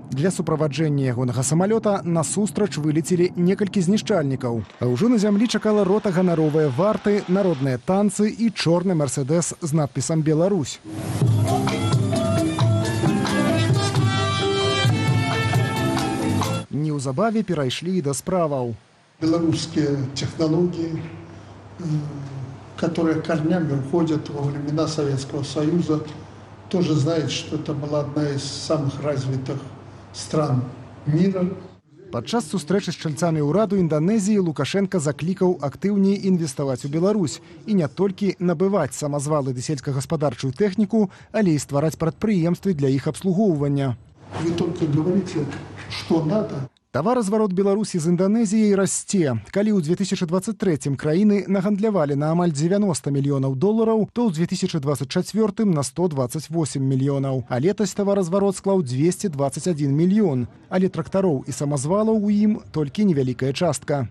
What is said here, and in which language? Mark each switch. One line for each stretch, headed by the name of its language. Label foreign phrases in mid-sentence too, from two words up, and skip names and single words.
Belarusian: Для суправаджэння ягонага самалёта насустрач вылецелі некалькі знішчальнікаў. А ўжо на зямлі чакала рота ганаровыя варты, народныя танцы і чорны мерседес з надпісам «Беларусь». Неўзабаве перайшлі і да справаў.
Russian: Белорусские технологии, которые корнями уходят во времена Советского Союза, тоже знает, что это была одна из самых развитых стран мира.
Belarusian: Падчас сустрэчы з чальцамі ўраду Інданезіі Лукашенка заклікаў актыўней інвеставаць у Беларусь і не толькі набываць самазвалы ды сельскагаспадарчую тэхніку, але і ствараць прадпрыемствы для іх абслугоўвання.
Russian: Вы только говорите, что надо.
Belarusian: Таваразварот Беларусі з Інданезіяй расце. Калі ў 2023 краіны нагандлявалі на амаль 90 мільёнаў долараў, то ў 2024 на 128 мільёнаў. А летась таваразварот склаў 221 мільён. Але трактароў і самазвалаў у ім толькі невялікая частка.